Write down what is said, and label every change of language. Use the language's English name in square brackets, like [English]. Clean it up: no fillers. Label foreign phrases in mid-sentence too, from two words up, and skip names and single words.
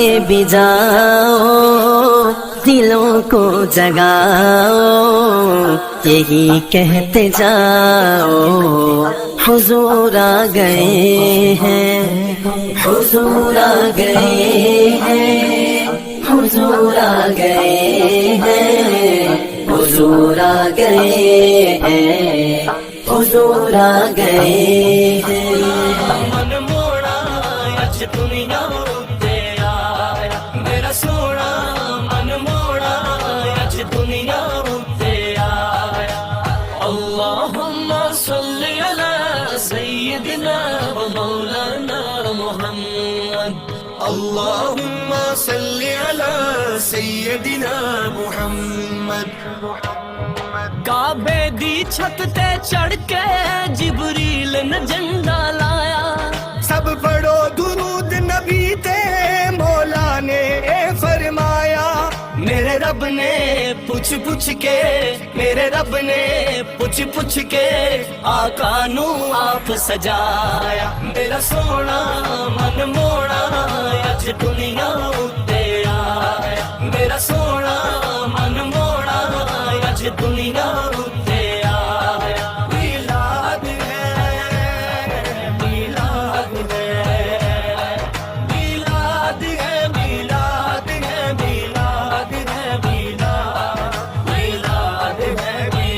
[Urdu] بھی جاؤ دلوں کو جگاؤ، یہی کہتے جاؤ حضور آ گئے ہیں، حضور آ گئے ہیں، حضور آ گئے ہیں، حضور آ گئے ہیں، حضور آ گئے ہیں. [Punjabi] ਮਨ ਮੋੜਾ ਅੱਜ ਦੁਨੀਆ ਉੱਤੇ ਆਇਆ ਮੇਰਾ ਸੋਣਾ, ਮਨ ਮੋੜਾ ਅੱਜ ਦੁਨੀਆ ਉੱਤੇ ਆਇਆ। [Arabic] اللهم صل على سيدنا ومولانا محمد، اللهم صل على سيدنا محمد. [Punjabi] ਕਾਬੇ ਦੀ ਛੱਤ ਤੇ ਚੜ੍ਹ ਕੇ ਜਿਬਰੀਲ ਨੇ ਝੰਡਾ ਲਾਇਆ, ਸਭ ਪੜ੍ਹੋ ਦਰੂਦ ਨਬੀ ਤੇ ਮੌਲਾ ਨੇ ਫ਼ਰਮਾਇਆ। ਮੇਰੇ ਰੱਬ ਨੇ ਪੁੱਛ ਪੁੱਛ ਕੇ ਮੇਰੇ ਰੱਬ ਨੇ ਪੁੱਛ ਕੇ ਆਕਾ ਨੂੰ ਆਪ ਸਜਾਇਆ ਮੇਰਾ ਸੋਹਣਾ ਮਨ ਮੋਹਣਾ ਅੱਜ ਦੁਨੀਆ ਉੱਤੇ ਆਇਆ ਮੇਰਾ ਸੋਹਣਾ ਮਨ ਮੋਹਣਾ ਅੱਜ ਦੁਨੀਆ ਉੱਤੇ ਆਇਆ ਮਿਲਾਦ ਹੈ ਮਿਲਾਦ ਹੈ ਮਿਲਾਦ ਹੈ ਮਿਲਾਦ ਹੈ ਮਿਲਾਦ ਹੈ ਮਿਲਾਦ ਹੈ